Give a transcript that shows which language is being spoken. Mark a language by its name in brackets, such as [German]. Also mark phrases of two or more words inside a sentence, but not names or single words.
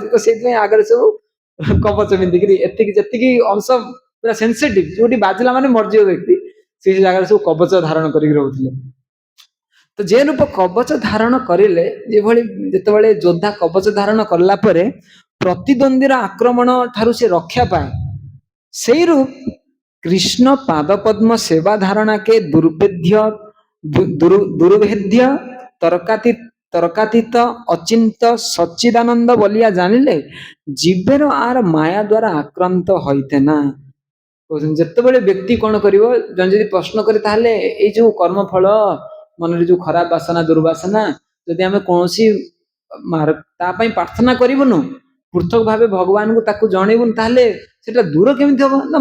[Odia] ତ ସେଇଥିପାଇଁ ଆଗରେ ସବୁ କବଚ ପିନ୍ଧିକିରି ଏତିକି ଯେତିକି ଅଂଶ ପୁରା ସେନ୍ସିଟିଭ, ଯୋଉଠି ବାଜିଲା ମାନେ ମରିଯିବ ବ୍ୟକ୍ତି, ସେଇ ଜାଗାରେ ସବୁ କବଚ ଧାରଣ କରିକି ରହୁଥିଲେ। ତ ଯେ ରୂପ କବଚ ଧାରଣ କରିଲେ, ଯେଭଳି ଯେତେବେଳେ ଯୋଦ୍ଧା କବଚ ଧାରଣ କଲା ପରେ ପ୍ରତିଦ୍ୱନ୍ଦୀର ଆକ୍ରମଣ ଠାରୁ ସେ ରକ୍ଷା ପାଏ, ସେଇ ରୂପ [Bangla] কৃষ্ণ পাদপদ্ম সেবা ধারণাকে দুর্ভেদ্য তর্কাতীত তর্কাতীত অচিন্ত সচ্চিদানন্দ বলিয়া জানিলে জীবের আর মায়া দ্বারা আক্রান্ত হইতে না। [Odia] କହୁଛନ୍ତି ଯେତେବେଳେ ବ୍ୟକ୍ତି କଣ କରିବ, ଜଣେ ଯଦି ପ୍ରଶ୍ନ କରେ ତାହେଲେ ଏଇ ଯୋଉ କର୍ମଫଳ ମନରେ ଯୋଉ ଖରାପ ବାସନା ଦୁର୍ବାସନା ଯଦି ଆମେ କୌଣସି ତା ପାଇଁ ପ୍ରାର୍ଥନା କରିବୁନୁ, ପୃଥକ ଭାବେ ଭଗବାନଙ୍କୁ ତାକୁ ଜଣେଇବୁନି, ତାହେଲେ ସେଟା ଦୂର କେମିତି ହବ ନା?